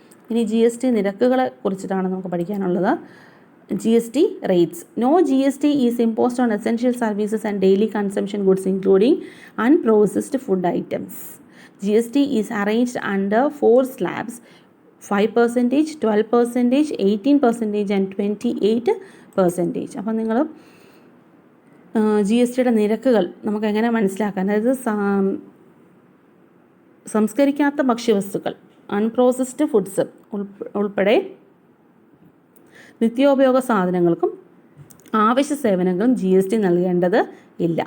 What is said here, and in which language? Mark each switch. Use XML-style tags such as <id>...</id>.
<ml>ഇനി GST നിരക്കുകളെ കുറിച്ചിട്ടാണ് നമുക്ക് പഠിക്കാനുള്ളത്.</ml> <en>GST rates. No GST is imposed on essential services and daily consumption goods including unprocessed food items. GST is arranged under 4 slabs: 5%, 12%, 18% and 28%.</en> <ml>അപ്പോൾ നിങ്ങൾ GSTയുടെ നിരക്കുകൾ നമുക്ക് എങ്ങനെ മനസ്സിലാക്കാൻ, അതായത് സംസ്കരിക്കാത്ത ഭക്ഷ്യവസ്തുക്കൾ, അൺപ്രോസസ്ഡ് ഫുഡ്സ് ഉൾപ്പെടെ നിത്യോപയോഗ സാധനങ്ങൾക്കും ആവശ്യ സേവനങ്ങളും GST നൽകേണ്ടത് ഇല്ല.</ml>